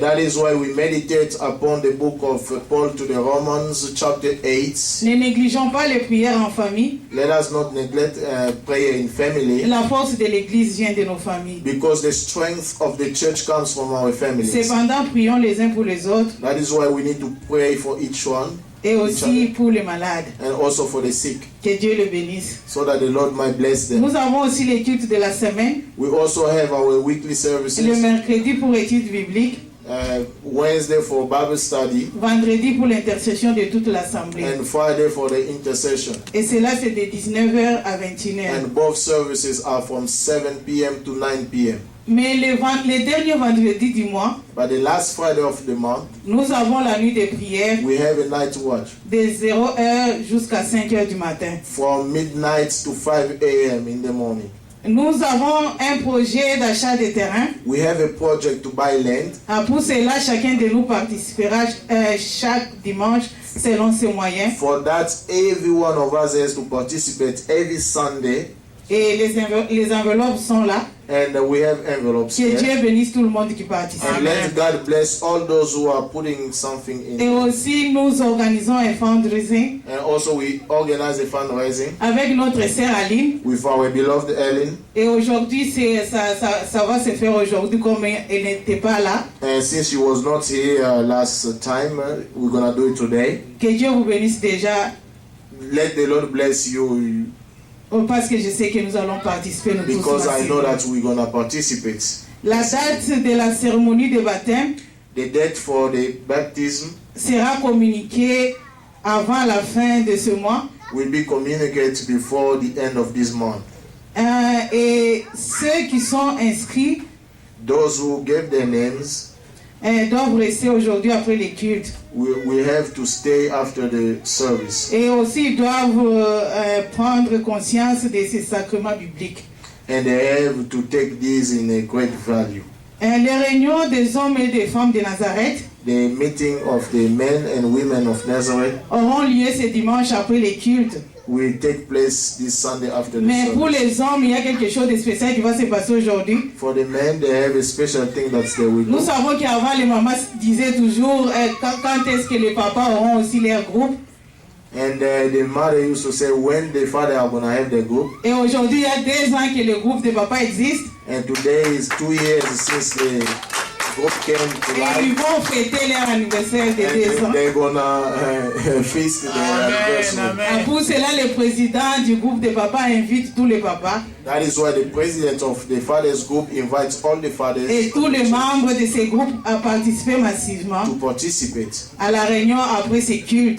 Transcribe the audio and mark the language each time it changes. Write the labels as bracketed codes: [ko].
[en] That is why we meditate upon the book of Paul to the Romans, chapter 8. [fr] Ne négligeons pas les prières en famille. [en] Let us not neglect prayer in family. [fr] La force de l'Église vient de nos familles. [en] Because the strength of the church comes from our families. [fr] Cependant, prions les uns pour les autres. [en] That is why we need to pray for each one. [fr] Et aussi pour les malades. [en] And also for the sick. [fr] Que Dieu le bénisse. [en] So that the Lord might bless them. [fr] Nous avons aussi les cultes de la semaine. [en] We also have our weekly services. [fr] Le mercredi pour études bibliques. [en] Wednesday for Bible study. [fr] Vendredi pour l'intercession de toute l'assemblée. [en] And Friday for the intercession. [fr] Et cela c'est de 19h à 21h. [en] And both services are from 7 p.m. to 9 p.m. [fr] Mais les derniers vendredis du mois, [en] But the last Friday of the month, [fr] nous avons la nuit de prière [en] we have a night watch [fr] de 0h jusqu'à 5h du matin. [en] from midnight to 5 a.m. in the morning. [fr] Nous avons un projet d'achat de terrain. [en] We have a project to buy land. [fr] Pour cela, chacun de nous participera chaque dimanche selon ses moyens. [en] For that, every one of us has to participate every Sunday. [fr] Et les enveloppes sont là. [en] And we have envelopes [fr] Que [en] here. [fr] Dieu bénisse tout le monde qui participe. [en] And let God bless all those who are putting something [fr] Et [en] in. [fr] aussi, nous organisons un fundraising [en] And also we organize a fundraising [fr] avec notre sœur Aline. [en] with our beloved Ellen. [fr] Et aujourd'hui, ça va se faire aujourd'hui comme elle n'était pas là. [en] And since she was not here last time, we're going to do it today. [fr] Que Dieu vous bénisse déjà. [en] Let the Lord bless you [fr] Parce que je sais que nous allons participer. Nous [en] because [fr] tous [en] I know [fr] massivement. [en] that we're going to participate. [fr] La date de la cérémonie de baptême [en] The date for the baptism [fr] sera communiquée avant la fin de ce mois. [en] will be communicated before the end of this month. [fr] Et ceux qui sont inscrits [en] Those who gave their names [fr] doivent rester aujourd'hui après les cultes. [en] we have to stay after the service. [fr] Et aussi doivent prendre conscience de ces sacrements bibliques. [en] And they have to take this in a great value. [fr] Les réunions des hommes et des femmes de Nazareth [en] The meeting of the men and women of Nazareth [fr] auront lieu ce dimanche après les cultes. [en] will take place this Sunday after the [fr] Mais pour [en] service. [fr] les hommes, il y a quelque chose de spécial qui va se passer aujourd'hui. [en] For the men, they have a special thing that they will [fr] Nous [en] do. [fr] savons qu'avant, les mamans disaient toujours quand est-ce que les papas auront aussi leur groupe. [en] And the mother used to say when the father are going to have the group. [fr] Et aujourd'hui, il y a 2 ans que le groupe de papas existe. [en] And today is 2 years since the group came to [fr] Et [en] life. [fr] ils vont fêter leur anniversaire de 2 ans. [en] And they're going to feast their anniversary. [fr] Pour cela, le président du groupe de papas invite tous les papas [en] That is why the president of the fathers group invites all the fathers [fr] et tous les membres de ce groupe à participer massivement [en] to participate [fr] à la réunion après ces cultes.